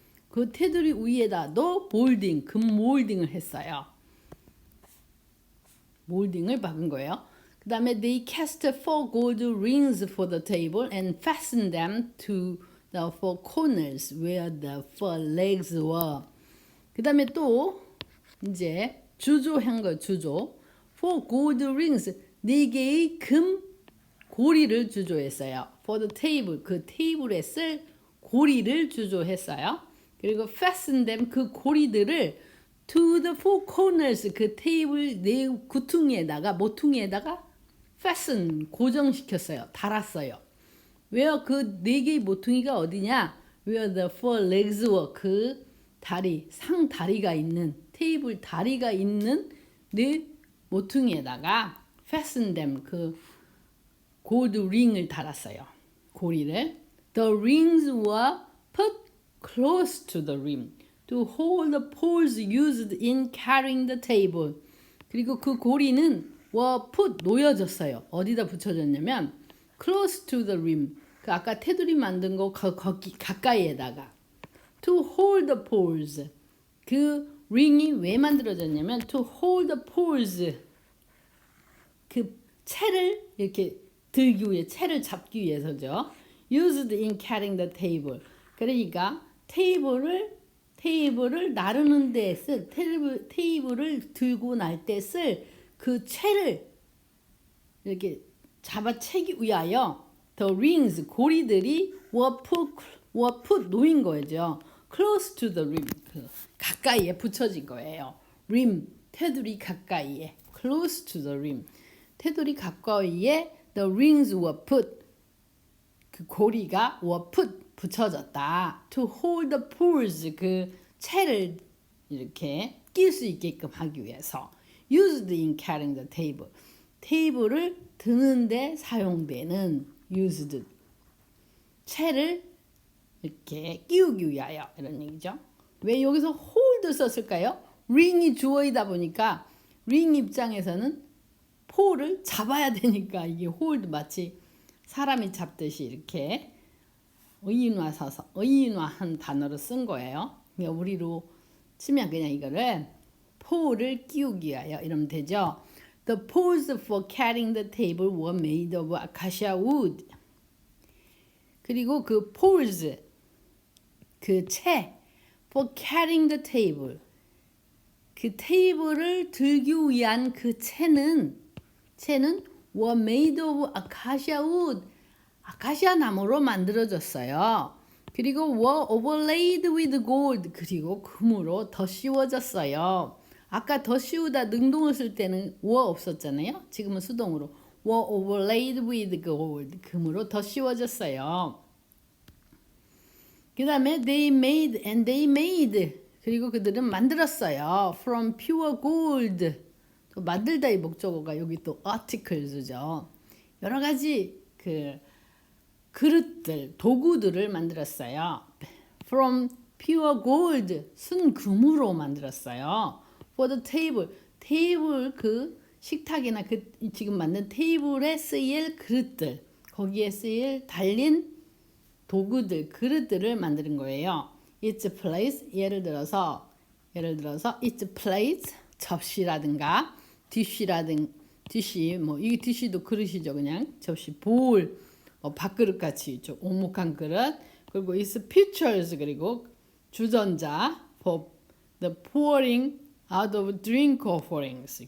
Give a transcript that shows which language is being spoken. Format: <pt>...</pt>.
<ko>그 테두리 위에다도 금 몰딩을 했어요. 몰딩을 박은 거예요.</ko> <en>그 다음에 they cast 4 gold rings for the table and fastened them to the 4 corners where the 4 legs were.</en> <ko>그 다음에 또 이제 주조한 거 주조</ko> <en>4 gold rings</en> <ko>4개의 금 고리를 주조했어요.</ko> <en>For the table</en> <ko>그 테이블에 쓸 고리를 주조했어요. 그리고</ko> <en>fasten them</en> <ko>그 고리들을</ko> <en>to the 4 corners</en> <ko>그 테이블 네 모퉁이에다가 fasten 고정시켰어요. 달았어요. Where 그 네 개의 모퉁이가 어디냐?</ko> <en>Where the 4 legs were</en> <ko>그 다리 상 다리가 있는 테이블 다리가 있는 네 모퉁이에다가</ko> <en>fasten them</en> <ko>그 골드 링을 달았어요. 고리를.</ko> <en>The rings were put close to the rim to hold the poles used in carrying the table.</en> <ko>그리고 그 고리는</ko> <en>were put</en> <ko>놓여졌어요. 어디다 붙여졌냐면</ko> <en>close to the rim.</en> <ko>그 아까 테두리 만든 거 거기 가까이에다가</ko> <en>to hold the poles.</en> <ko>그 ring이 왜 만들어졌냐면</ko> <en>to hold the poles.</en> <ko>그 채를 이렇게 들기 위해 채를 잡기 위해서죠.</ko> <en>Used in carrying the table.</en> <ko>그러니까 테이블을 나르는 데 쓸 테이블을 들고 날 때 쓸 그 채를 이렇게 잡아채기 위하여</ko> <en>the rings</en> <ko>고리들이</ko> <en>were put</en> <ko>놓인 거죠.</ko> <en>close to the rim.</en> <ko>가까이에 붙여진 거예요. rim, 테두리 가까이에.</ko> <en>close to the rim.</en> <ko>테두리 가까이에</ko> <en>the rings were put.</en> <ko>그 고리가</ko> <en>were put</en> <ko>붙여졌다.</ko> <en>to hold the poles.</en> <ko>그 채를 이렇게 낄 수 있게끔 하기 위해서.</ko> <en>used in carrying the table.</en> <ko>테이블을 드는데 사용되는 used. 채를 이렇게 끼우기 위하여 이런 얘기죠. 왜 여기서 hold 썼을까요? ring이 주어이다 보니까 ring 입장에서는 폴을 잡아야 되니까 이게 hold 마치 사람이 잡듯이 이렇게 의인화한 단어로 쓴 거예요. 그러니까 우리로 치면 그냥 이거를 폴을 끼우기 위하여 이러면 되죠.</ko> <en>The poles for carrying the table were made of acacia wood.</en> <ko>그리고 그 poles, 그 채, for carrying the table. 그 테이블을 들기 위한 그 채는</ko> <en>were made of acacia wood.</en> <ko>아카시아 나무로 만들어졌어요. 그리고</ko> <en>were overlaid with gold.</en> <ko>그리고 금으로 덧씌워졌어요. 아까 덧씌우다 능동을 쓸 때는 were 없었잖아요. 지금은 수동으로</ko> <en>were overlaid with gold.</en> <ko>금으로 덧씌워졌어요. 그 다음에</ko> <en>they made.</en> <ko>그리고 그들은 만들었어요.</ko> <en>from pure gold.</en> <ko>또 만들다의 목적어가 여기 또 articles죠. 여러 가지 그 그릇들, 도구들을 만들었어요.</ko> <en>from pure gold.</en> <ko>순금으로 만들었어요.</ko> <en>for the table.</en> <ko>테이블 그 식탁이나 그 지금 만든 테이블에 쓰일 그릇들. 거기에 쓰일 달린 도구들, 그릇들을 만드는 거예요. It's place. 예를 들어서 it's place. 접시라든가 디시 뭐 이 디시도 그릇이죠. 그냥 접시, 볼, 밥그릇 같이 있죠. 오목한 그릇. 그리고</ko> <en>it's pitchers.</en> <ko>그리고 주전자</ko> <en>for the pouring out of drink offerings.</en>